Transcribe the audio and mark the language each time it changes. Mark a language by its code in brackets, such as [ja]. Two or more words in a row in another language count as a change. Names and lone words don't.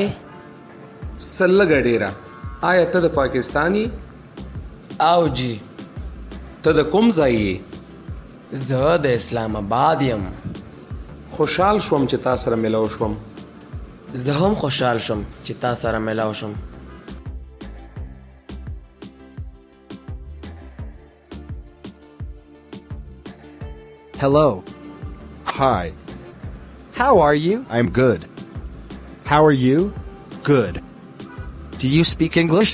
[ps] څه لږه ډېره. آیا ته د پاکستان یې؟ او جی. ته د کوم ځای یې؟ زه د اسلام آباد یم. خوشحال شوم چې تا سره ملو شوم. زه هم خوشحال شوم چې تا سره ملاو شم. [en] Hello. Hi. How are you? I'm good. How are you? Good. Do you speak English?